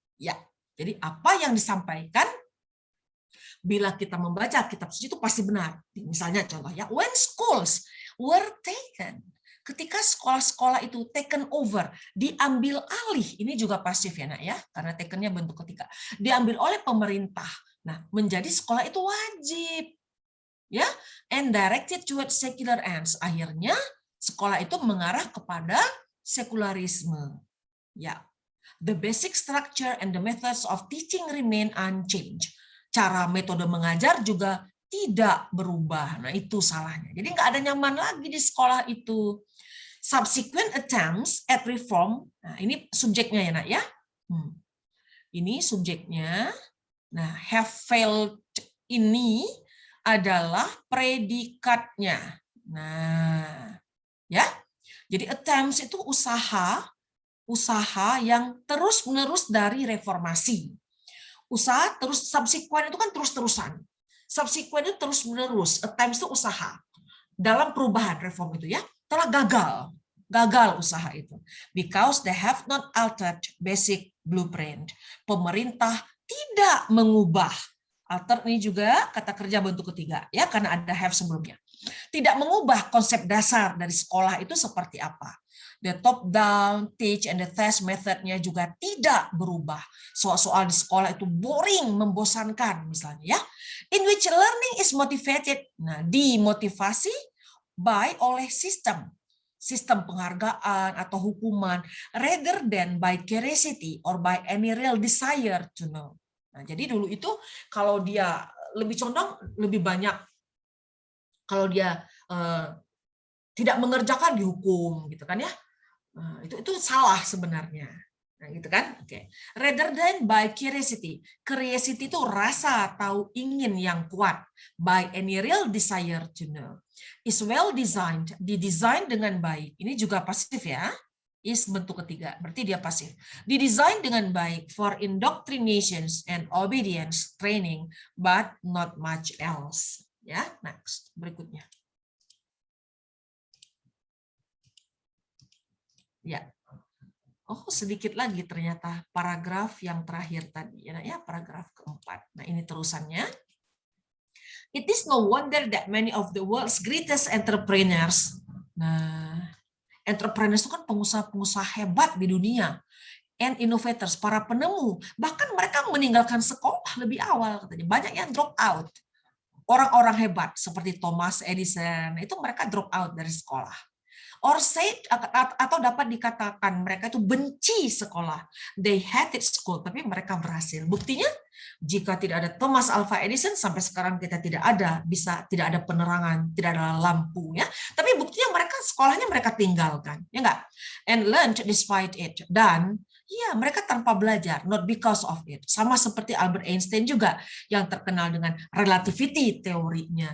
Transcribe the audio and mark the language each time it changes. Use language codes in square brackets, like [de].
[id] Ya, jadi apa yang disampaikan bila kita membaca kitab suci itu pasti benar. Misalnya contoh ya, [en] when schools were taken, [id] ketika sekolah-sekolah itu [en] taken over, [id] diambil alih, ini juga pasif ya nak ya, karena takennya bentuk ketiga, diambil oleh pemerintah. Nah, menjadi sekolah itu wajib. [en] Ya, and directed towards secular ends. [id] Akhirnya sekolah itu mengarah kepada sekularisme. [en] Ya, the basic structure and the methods of teaching remain unchanged. [id] Cara metode mengajar juga tidak berubah. Nah, itu salahnya. Jadi nggak ada nyaman lagi di sekolah itu. [en] Subsequent attempts at reform. [id] Nah, ini subjeknya ya, Nak ya. Ini subjeknya. Nah, [en] have failed [id] ini adalah predikatnya. Nah, ya. Jadi attempts itu usaha yang terus-menerus dari reformasi. Usaha terus, subsequent itu kan terus-terusan. Subsequent itu terus-menerus, attempts itu usaha. Dalam perubahan reform itu ya, telah gagal usaha itu. [en] Because they have not altered basic blueprint. [id] Pemerintah tidak mengubah. Alter ini juga kata kerja bentuk ketiga ya, karena ada have sebelumnya. Tidak mengubah konsep dasar dari sekolah itu seperti apa. [en] The top down, teach, and the test methodnya [id] juga tidak berubah. Soal-soal di sekolah itu boring, membosankan misalnya ya. [en] In which learning is motivated. [id] Nah, dimotivasi oleh sistem penghargaan atau hukuman, [en] rather than by curiosity or by any real desire to know. [id] Nah, jadi dulu itu kalau dia lebih condong lebih banyak kalau dia tidak mengerjakan dihukum gitu kan ya. Nah, itu salah sebenarnya. Nah, gitu kan? Oke. [en] Rather than by curiosity. [id] Curiosity itu rasa tahu ingin yang kuat. [en] By any real desire to know. Is well designed. [id] Didesain dengan baik. Ini juga pasif ya. Is bentuk ketiga. Berarti dia pasif. Didesain dengan baik [en] for indoctrinations and obedience training, but not much else. Ya, next. [id] Berikutnya. Ya. Oh, sedikit lagi ternyata paragraf yang terakhir tadi ya, paragraf keempat. Nah, ini terusannya. [en] It is no wonder that many of the world's greatest entrepreneurs. [id] Nah, entrepreneurs itu kan pengusaha-pengusaha hebat di dunia. [en] And innovators, [id] para penemu, bahkan mereka meninggalkan sekolah lebih awal katanya. Banyak yang drop out. Orang-orang hebat seperti Thomas Edison, itu mereka drop out dari sekolah. [en] Or said, [id] atau dapat dikatakan mereka itu benci sekolah. [en] They hated school, [id] tapi mereka berhasil. Buktinya, jika tidak ada Thomas Alva Edison, sampai sekarang kita tidak ada penerangan, tidak ada lampu, ya. Tapi buktinya sekolahnya mereka tinggalkan, ya enggak? [en] And learned despite it. [id] Dan ya, mereka tanpa belajar, [en] not because of it. [id] Sama seperti Albert Einstein juga, yang terkenal dengan relativity teorinya.